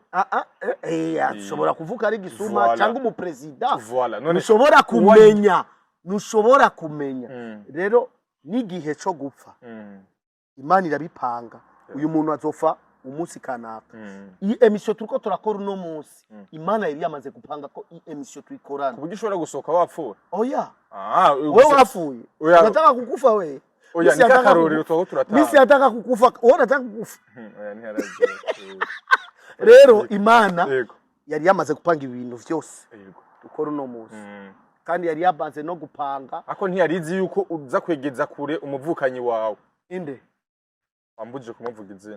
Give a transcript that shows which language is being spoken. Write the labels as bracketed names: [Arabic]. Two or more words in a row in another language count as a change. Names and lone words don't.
[Rundi] ashobora kuvuka ari gisuma cyangwa umupresident nushobora kumenya rero n'igihe cyo gupfa Imana irabipanga uyu muntu azofa umunsi kanaka iyi emission turiko turakora uno munsi Imana yari yamaze gupanga ko iyi emission tuyikorana kuburyo ushobora gusohoka wapfuye oya we wapfuye [Swahili] nataka kukufa [Rundi] we oya ni kakarorero twaho turatanga misi [Swahili] nataka kukufa [Rundi] wowe [Swahili] nataka kukufa [Rundi] oya ntiharaje rero Imana yari yamaze gupanga ibintu vyose dukora uno munsi kandi yari yabanze no gupanga ako ntiyarizi yuko uza kwegeza kure umuvukanyi wawe inde wambuje kumuvuga izina